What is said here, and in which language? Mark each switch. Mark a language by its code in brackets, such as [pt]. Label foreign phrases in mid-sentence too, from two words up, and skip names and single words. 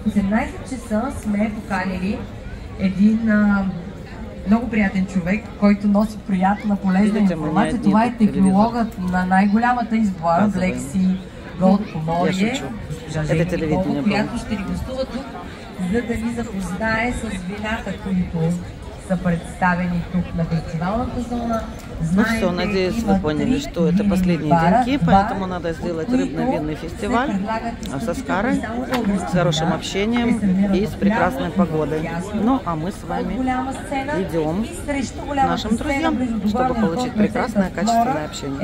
[bg] В 18 часа сме поканили един много приятен човек, който носи приятна, полезна информация. Това е технологът на най-голямата избора, Black Sea Gold Поморие, госпожа Жени, която ще ни гостува тук, за да ни запознае с вината, които са представени тук на фестивалната зона. [ru] Ну все, надеюсь, вы поняли, что это последние деньки, поэтому надо сделать рыбно-винный фестиваль со Скарой, с хорошим общением и с прекрасной погодой. Ну, а мы с вами идем к нашим друзьям, чтобы получить прекрасное, качественное общение.